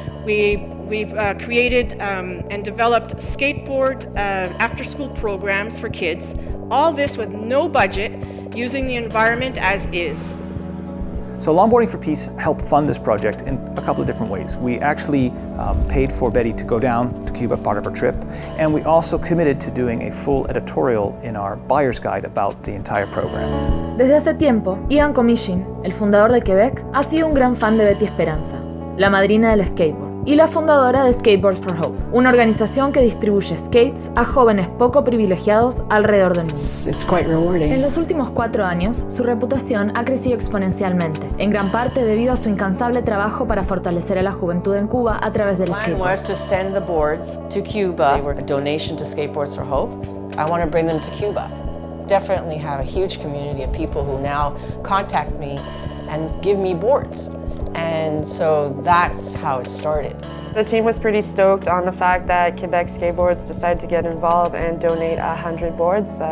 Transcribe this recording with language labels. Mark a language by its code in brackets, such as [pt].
[en] We've created and developed skateboard after-school programs for kids, all this with no budget, using the environment as is. So Longboarding for Peace helped fund this project in a couple of different ways. We actually paid for Betty to go down to Cuba, part of her trip, and we also committed to doing a full editorial in our buyer's guide about the entire program. [es] Desde hace tiempo, Ian Comishin, el fundador de Quebec, ha sido un gran fan de Betty Esperanza, la madrina del skateboard, y la fundadora de Skateboards for Hope, una organización que distribuye skates a jóvenes poco privilegiados alrededor del mundo. [en] It's quite rewarding. [es] En los últimos 4 años, su reputación ha crecido exponencialmente, en gran parte debido a su incansable trabajo para fortalecer a la juventud en Cuba a través del skateboard. [en] Mine was to send the boards to Cuba. They were a donation to Skateboards for Hope. I want to bring them to Cuba. Definitely have a huge community of people who now contact me and give me boards. And so that's how it started. The team was pretty stoked on the fact that Quebec Skateboards decided to get involved and donate 100 boards.